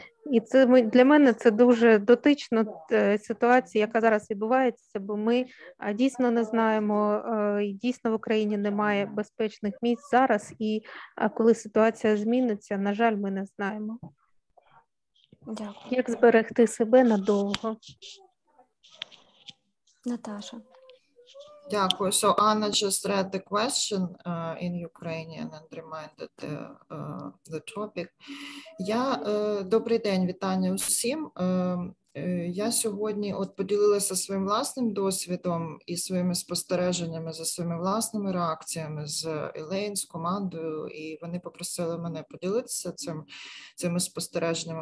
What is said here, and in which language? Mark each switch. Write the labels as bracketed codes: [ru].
[uk] І це для мене це дуже дотично ситуації, яка зараз відбувається, бо ми дійсно не знаємо, і дійсно в Україні немає безпечних місць зараз, і коли ситуація зміниться, на жаль, ми не знаємо. Дякую. Як зберегти себе надовго? Наташа. Дякую. [en] So Anna just read the question in Ukrainian and reminded the topic. [uk] Добрий день, вітання усім. Я сьогодні поділилася своїм власним досвідом і своїми спостереженнями за своїми власними реакціями з Ілейн, з командою, і вони попросили мене поділитися цими спостереженнями.